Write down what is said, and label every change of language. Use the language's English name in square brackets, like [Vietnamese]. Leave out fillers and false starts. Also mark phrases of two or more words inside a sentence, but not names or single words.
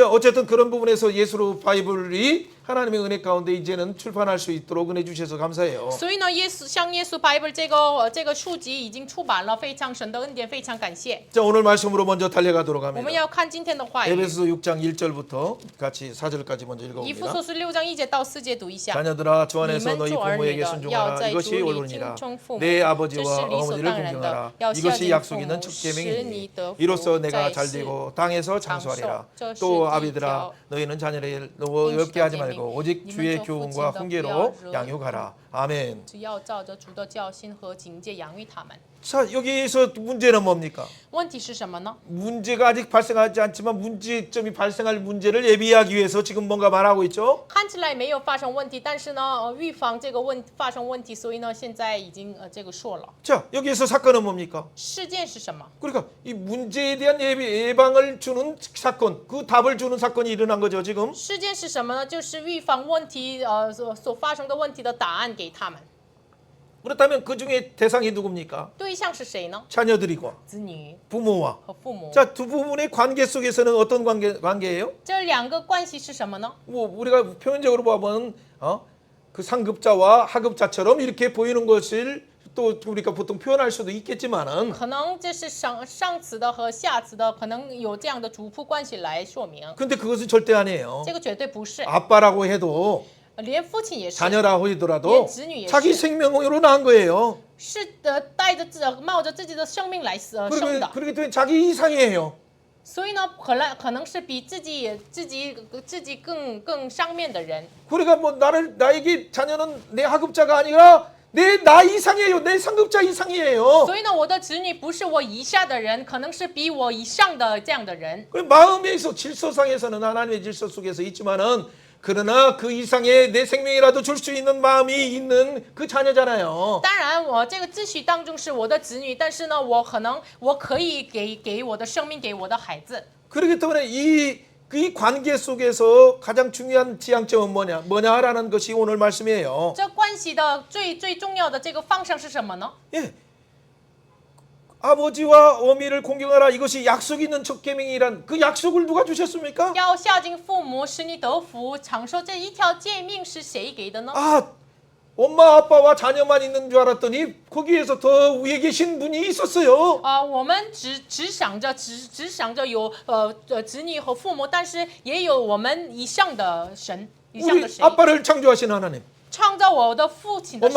[Korean] 자, 어쨌든 그런 부분에서 예수로 바이블이 하나님의 은혜 가운데 이제는 출판할 수 있도록 은혜 주셔서 감사해요. [Chinese] 所以呢，耶稣 Bible 这个书籍已经出版了，非常神的恩典，非常感谢。 [Korean] 자, 오늘 말씀으로 먼저 달려가도록 [Chinese] 我们 [Korean] 합니다. [Chinese] 要看今天的话语。 [Korean] 에베소서 6장 1절부터 같이 4절까지 먼저 [Chinese] 以弗 [Korean] 읽어봅니다. [Chinese] 所书6章1节到4节读一下。 [Korean] 자녀들아 주 안에서 [Chinese] 你们 [Korean] 너희 [Chinese] 做儿女 [Korean] 부모에게 [Chinese] 的，要 [Korean] 순종하라. [Chinese] 在主 [Korean] 이것이 [Chinese] 里 [Korean] 원론이라. [Chinese] 听从父母， [Korean] 내 [Chinese] 这 [Korean] 아버지와 [Chinese] 是理所 [Korean] 어머니를 [Chinese] 当然的 [Korean] 공경하라. 。 [Chinese] 要孝 [Korean] 이것이 [Chinese] 敬 [Korean] 약속 [Chinese] 父 [Korean] 있는 [Chinese] 母， [Korean] 첫 [Chinese] 使你 [Korean] 계명이니 [Chinese] 得福， [Korean] 이로써 [Chinese] 在 [Korean] 내가 [Chinese] 世 [Korean] 잘되고 땅에서 [Chinese] 长寿 [Korean] 장수하리라. 。 [Chinese] 这是 [Korean] 또 [Chinese] 第一 [Korean] 아비들아 [Chinese] 条。 [Korean] 너희는 자녀를 [Chinese] 应许 [Korean] 어렵게 [Chinese] 的 [Korean] 하지 [Chinese] 诫命 [Korean] 말고 오직 [Chinese] 你们 [Korean] 주의 [Chinese] 做父亲 [Korean] 교훈과 [Chinese] 的不要 [Korean] 훈계로 [Chinese] 惹 [Korean] 양육하라. 아멘. [Chinese] 只要照着主的教训和警戒养育他们。 [Korean] 자, 여기에서 문제는 뭡니까? [Chinese] 问题是什么呢？ [Korean] 문제가 아직 발생하지 않지만 문제점이 발생할 문제를 예비하기 위해서 지금 뭔가 말하고 있죠. [Chinese] 看起来没有发生问题，但是呢，预防这个发生问题，所以呢，现在已经这个说了。 [Korean] 자, 여기에서 사건은 뭡니까? [Chinese] 事件是什么？ [Korean] 그러니까 이 문제에 대한 예방을 주는 사건, 그 답을 주는 사건이 일어난 거죠, 지금. [Chinese] 事件是什么呢？就是预防问题所发生的问题的答案给他们。 [Korean] 그렇다면 그 중에 대상이 누굽니까? [Chinese] 对象是谁呢？ [Korean] 자녀들이고 [Chinese] 子女 [Korean] 부모와. [Chinese] 和父母。 [Korean] 자, 두 부분의 관계 속에서는 어떤 관계예요? [Chinese] 这两个关系是什么呢？ [Korean] 뭐 우리가 표면적으로 보면 그 상급자와 하급자처럼 이렇게 보이는 것을 또 우리가 보통 표현할 수도 있겠지만은 [Chinese] 可能这是上词的和下词的，可能有这样的主仆关系来说明。 [Korean] 근데 그것은 절대 아니에요. [Chinese] 这个绝对不是， [Korean] 아빠라고 해도 [Chinese] 连父亲也是， [Korean] 자녀라고 하더라도 예, 자기 생명으로 낳은 거예요. [Chinese] 是冒着自己的生命来生的。 [Korean] 그렇기 때문에 자기 이상이에요. [Chinese] 所以呢，可能是比自己更上面的人。 [Korean] 그러니까 뭐 나에게 자녀는 내 하급자가 아니라 나 이상이에요. 내 상급자 이상이에요. [Chinese] 所以呢，我的子女不是我以下的人，可能是比我以上的这样的人。 [Korean] 마음에서 질서상에서는 하나님의 질서 속에서 있지만은 그러나 그 이상의 내 생명이라도 줄 수 있는 마음이 있는 그 자녀잖아요. [Chinese] 当然，我这个秩序当中是我的子女，但是呢，我可以给我的生命，给我的孩子。 [Korean] 그렇기 때문에 이 관계 속에서 가장 중요한 지향점은 뭐냐라는 것이 오늘 말씀이에요. [Chinese] 这关系的最重要的这个方向是什么呢？ [Korean] 예. 아버지와 어미를 공경하라 이것이 약속 있는 첫 계명이란 그 약속을 누가 주셨습니까? [Chinese] 要孝敬父母，使你得福，长寿这一条诫命是谁给的呢？ [Korean] 아, 엄마 아빠와 자녀만 있는 줄 알았더니 거기에서 더 위에 계신 분이 있었어요. [Chinese] 我们只想着有子女和父母，但是也有我们以上的神，以上 [Korean] 우리 [Chinese] 的谁？ [Korean] 아빠를 창조하신 하나님, [Chinese] 创造我的父亲的